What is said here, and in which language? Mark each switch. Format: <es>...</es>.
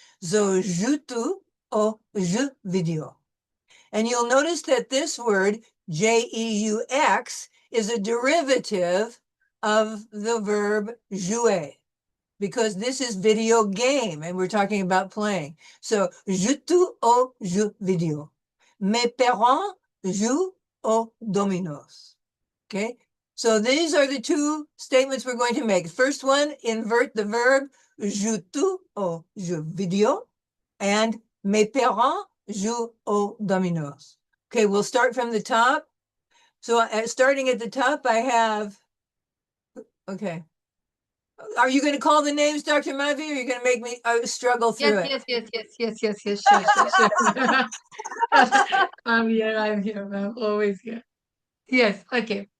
<en>So</en> <fr>joues-tu au jeu video.</fr> <en>And you'll notice that this word, J-E-U-X, is a derivative of the verb jouer, because this is video game and we're talking about playing.</en> <fr>So, joues-tu au jeu video? Mes parents jouent au dominos.</fr> <en>Okay, so these are the two statements we're going to make. First one, invert the verb,</en> <fr>joues-tu au jeu video? And mes parents jouent au dominos.</fr> <en>Okay, we'll start from the top. So starting at the top, I have, okay. Are you going to call the names, Dr. Mavi, or are you going to make me struggle through Yes, it? yes. Sure. I'm here, ma'am. Always here. Yes, okay.</en>